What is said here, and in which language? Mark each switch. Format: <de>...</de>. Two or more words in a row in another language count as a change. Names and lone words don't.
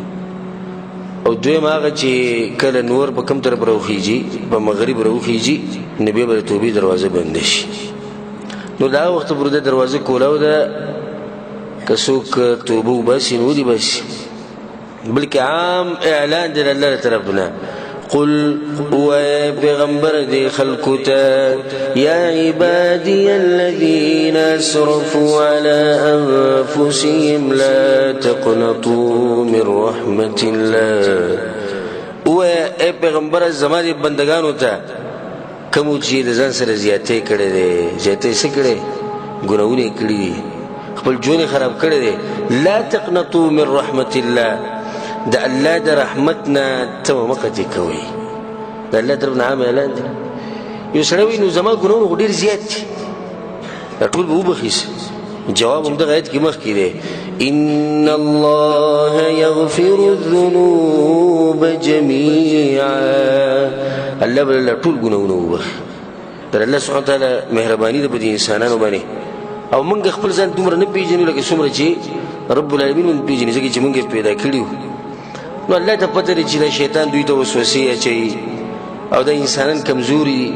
<ps>او دویم هغه چې کله نور په کوم طرف راوخیږي، په مغرب راوخیږي، نو بیا به د توبې دروازه بنده شي. نو دا وخت پورې د دروازه کولاو ده، که څوک توبه وباسي نو ولې باسي؟ بلکې عام اعلان دی الله طرف نه. قل ويا پیغمبر دی خلقو تا</ps> <ar>یا عبادی الذین اسرفوا على انفسهم لا تقنطوا من رحمت الله.</ar> <ps>ويا اے پیغمبر زما دی بندگانو تا کوم چې د ځان سره زیاتې کړې دي، زیاتې څه کړې؟ ګناهونه کړې دي، خپل ژوند خراب کړی دی.</ps> <ar>لا تقنطوا من رحمت الله،</ar> <ps>د الله د رحمتنا ته مه قطع کوئ. د الله طرف نه عام اعلان دی. یو سړی وایي نو زما ګناهونه خو ډېر زیات دي، دا ټول به وبخیسه. جواب هم دغه آیت کې مخکې دی،</ps> <ar>ان الله یغفر الذنوب جمیعا.</ar> <ps>الله به ټول ګناهونه وبخي. در</ps> <ar>الله سبحانه وتعالی</ar> <ps>مهرباني ده په دې انسانانو باندې. او موږ خپل ځان دومره نه پیژنو لکه څومره چې رب العالمین موږ پیژني، ځکه چې موږ یې پیدا کړي وو. نو الله ته پته لري چې دا شیطان دوی ته وسوسې اچوي او دا انسانان کمزوري دي.</ps>